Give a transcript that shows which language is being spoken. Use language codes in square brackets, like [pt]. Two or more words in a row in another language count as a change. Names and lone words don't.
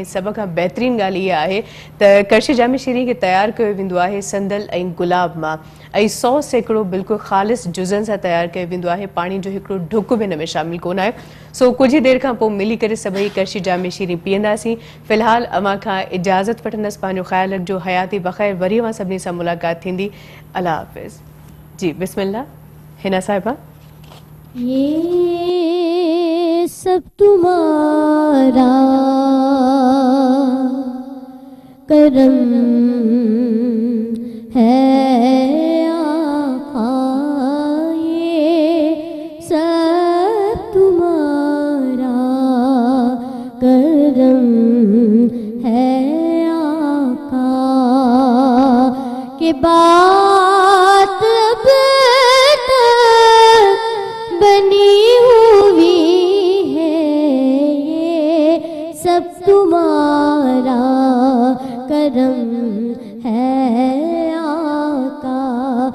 [sd] सभ खां बहितरीनु ॻाल्हि इहा आहे त करशी जामे शीरी खे तयारु कयो वेंदो आहे संदल ऐं गुलाब मां, ऐं 100% बिल्कुलु ख़ालिस जुज़नि सां तयारु कयो वेंदो आहे, पाणी जो हिकिड़ो ढुक बि हिन में शामिलु कोन आहे। सो कुछ ही देर खां पोइ मिली करे सभई करशी जामे शीरी पीअंदासीं। फ़िलहाल अव्हां खां इजाज़त वठंदसि, पंहिंजो ख़्यालु रखिजो, हयाती बख़ैर, वरी अव्हां सभिनी सां मुलाक़ात थींदी। [ur] اللہ حافظ. [sd] जी बिस्मिल्लाह हिना साहिबा। [ur] ये یہ سب تمہارا کرم ہے آقا، یہ سب تمہارا کرم ہے آقا، کہ بات اب تک بنی ہوئی ہے، یہ سب تمہارا کرم ہے آقا۔